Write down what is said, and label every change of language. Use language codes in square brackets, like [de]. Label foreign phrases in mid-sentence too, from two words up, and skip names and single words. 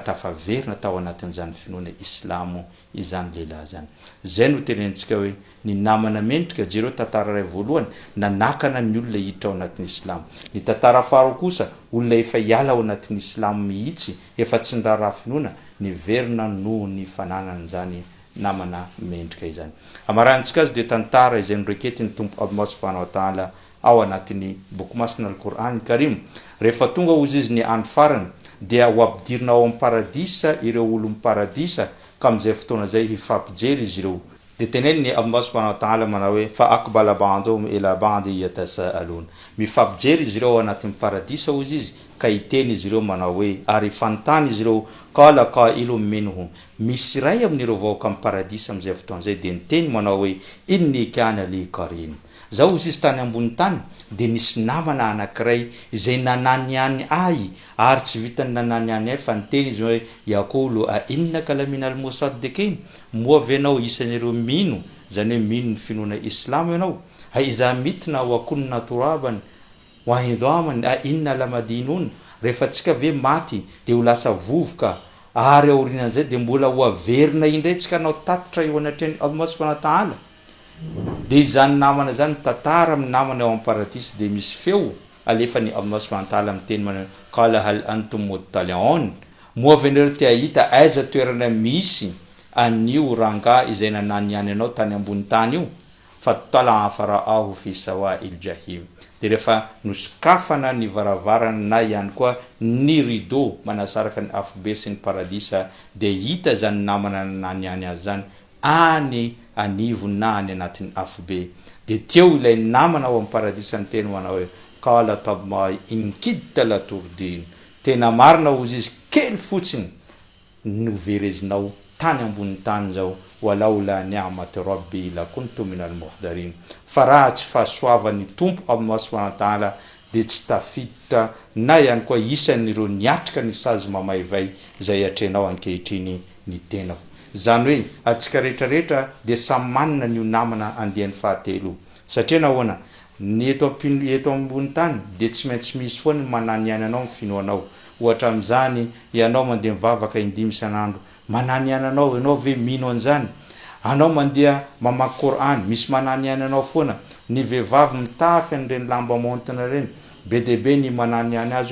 [mg] tafaverina tao anatin'izany finoana islamo izany lehilahy zany zay no tenentsika hoe ny namana mendrika jereo tantara ray voalohany nanakana ny olona hiditra ao anatin'ny islam ny tantara faharoa kosa olona efa hiala ao anatin'ny islam mihitsy efa tsy niraharaha finoana niverina noho ny fananana zany namana mendrika izany amarantsika azy dia tantara izay noreketiny tompo [ar] الله سبحانه وتعالى [mg] ao anatin'ny boky masina [ar] القرآن الكريم [mg] rehefa tonga ozy izy ny andro farany dia ho ampidirina ao amin'ny paradisa ireo olo paradisa ka amin'izay fotoana zay hifampijery izy ireo dia teneny ny [ar] الله سبحانه وتعالى [mg] manao hoe [ar] فأقبل بعضهم على بعض يتساءلون [mg] mifampijery izy ireo ao anatin'ny paradisa ozy izy ka hiteny izy ireo manao hoe ary fantany izy ireo [ar] قال قائل [mg] minhum misy ray amin'ireo vahoaka amin'ny paradisa amin'izay fotoana zay dia niteny manao hoe [ar] إني كان لي قرين [mg] zao izy izy tany ambony tany dia nisy namana anankiray izay nananiany ahy ary tsy vitany nananiany ahy fa niteny izy hoe [ar] يقول أإنك لمن المصدقين [mg] moa venao isan'ireo mino zany hoe mino ny finoana islam ianao ha [ar] أئذا متنا وكنا ترابا وعظاما أإنا لمدينون [mg] rehefa tsika ve maty dia ho lasa vovoka ary aorinan'izay dia mbola ho averina indray tsika anao tatitra eo anatrany [ar] الله سبحانه وتعالى [mg] dia izany namana zany tantara amin'ny namana ao amin'ny paradisy dia misy feo alefa ny [ar] الله سبحانه وتعالى [mg] miteny manao [ar] قال هل أنتم مطلعون [mg] moa venareo te ahita aiza toerana misy anio ranga izay nananiany anao tany ambony tany io [ar] فاطلع فرآه في سواء الجحيم [mg] de rehefa nosokafana ny varavarana na ihany koa ny rideau manasaraka ny afobe sy ny paradisa de hita zany namana nany any azy zany any anivony na any anatin'ny afobe de teo ilay namana ao amin'ny paradisa ny teny manao hoe [ar] قال تالله إن كدت لتردين [mg] tena marina ozy izy kely fotsiny noverezinao tany ambony tany zao [ar] ولولا نعمة ربي لكنت من المحضرين [mg] fa raha tsy fahasoavan'ny tompo [ar] الله سبحانه وتعالى [mg] de tsy tafita na ihany koa isan'ireo niatrika ny sazy mamaivay zay atrenao ankehitriny ny tenako zany hoe atsika rehetrarehetra de samy manana ny namana andiany fahatelo satria nahoana ny eto ambony tany de tsy maintsy misy foana manany ihany anao mifinoanao ohatra am'zany ianao mandeha mivavaka indimy isan'andro manany ihany anao ianao ve mino an'zany anao mandeha mamaky Qur'an misy manany ihany anao foana ny vehivavy mitafy an'ireny lamba montina reny be debe ny manany ihany azy